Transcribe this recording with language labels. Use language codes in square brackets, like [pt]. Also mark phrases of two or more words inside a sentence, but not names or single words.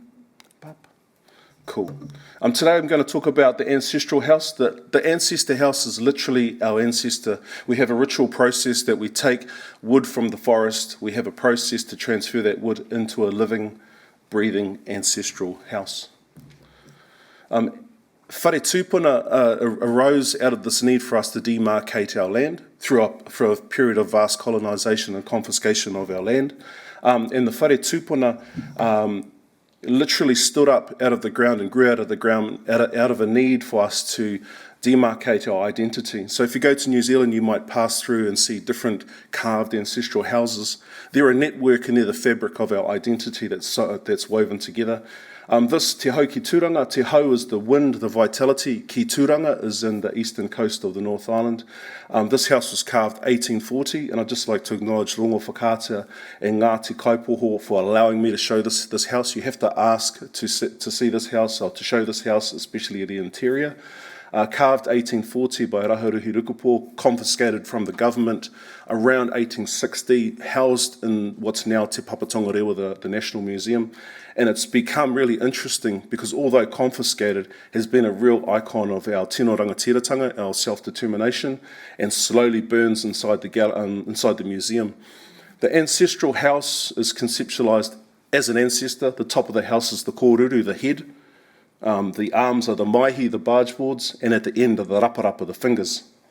[en] Cool. Today I'm going to talk about the ancestral house. The ancestor house is literally our ancestor. We have a ritual process that we take wood from the forest. We have a process to transfer that wood into a living, breathing ancestral house. [mi] Whare tūpuna [en] arose out of this need for us to demarcate our land through a period of vast colonisation and confiscation of our land. And the [mi] whare tūpuna [en] literally stood up out of the ground and grew out of the ground out of a need for us to demarcate our identity. So if you go to New Zealand, you might pass through and see different carved ancestral houses. They're a network and they're the fabric of our identity that's woven together. This te hau ki tūranga, te hau is the wind, the vitality. Ki tūranga is in the eastern coast of the North Island. This house was carved 1840, and I'd just like to acknowledge Rongo Whakātea and Ngāti Kaipoho for allowing me to show this house. You have to ask to see this house, or to show this house, especially the interior. Carved 1840 by Raharuhi Rukupo, confiscated from the government around 1860, housed in what's now Te Papatongarewa, the National Museum. And it's become really interesting because although confiscated, has been a real icon of our [mi] tino rangatiratanga, [en] our self-determination, and slowly burns inside the museum. The ancestral house is conceptualised as an ancestor. The top of the house is the kōruru, the head. The arms are the maihi, the barge boards, and at the end are the raparapa, the fingers.